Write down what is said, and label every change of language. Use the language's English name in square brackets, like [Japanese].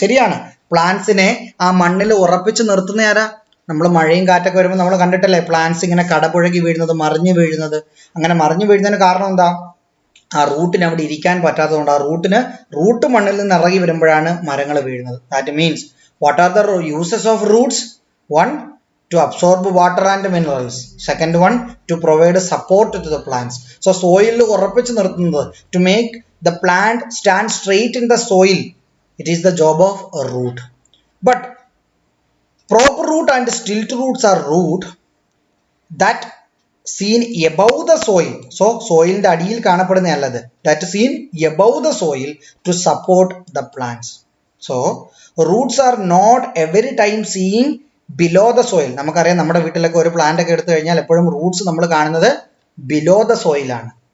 [Malayalam] ശരിയാണ്, പ്ലാന്റ്സിനെ ആ മണ്ണിൽ ഉറപ്പിച്ച് നിർത്തുന്ന ആരാ? നമ്മൾ മഴയും കാറ്റൊക്കെ വരുമ്പോൾ നമ്മൾ കണ്ടിട്ടല്ലേ പ്ലാന്റ്സ് ഇങ്ങനെ കടപുഴകി വീഴുന്നത്, മറിഞ്ഞു വീഴുന്നത്. അങ്ങനെ മറിഞ്ഞു വീഴുന്നതിന് കാരണം എന്താ? ആ റൂട്ടിന് അവിടെ ഇരിക്കാൻ പറ്റാത്തതുകൊണ്ട് ആ റൂട്ട് മണ്ണിൽ നിന്ന് ഇറങ്ങി വരുമ്പോഴാണ് മരങ്ങൾ വീഴുന്നത്. [English] That means what are the uses of roots? One, to absorb water and minerals. Second one, to provide support to the plants. So soil [Malayalam] ഉറപ്പിച്ച് നിർത്തുന്നത്, [English] to make the plant stand straight in the soil. It is the job of a root. But proper root and stilt roots are root that seen above the soil. [Malayalam] So soilന്റെ അടിയിൽ കാണപ്പെടുന്നതല്ലത്. [English] That is seen above the soil to support the plants. So roots are not every time seen below the soil. [Malayalam] നമുക്കറിയാം, നമ്മുടെ വീട്ടിലൊക്കെ ഒരു plant ഒക്കെ എടുത്തു കഴിഞ്ഞാൽ എപ്പോഴും Roots നമ്മൾ കാണുന്നത് ബിലോ ദ സോയിലാണ്.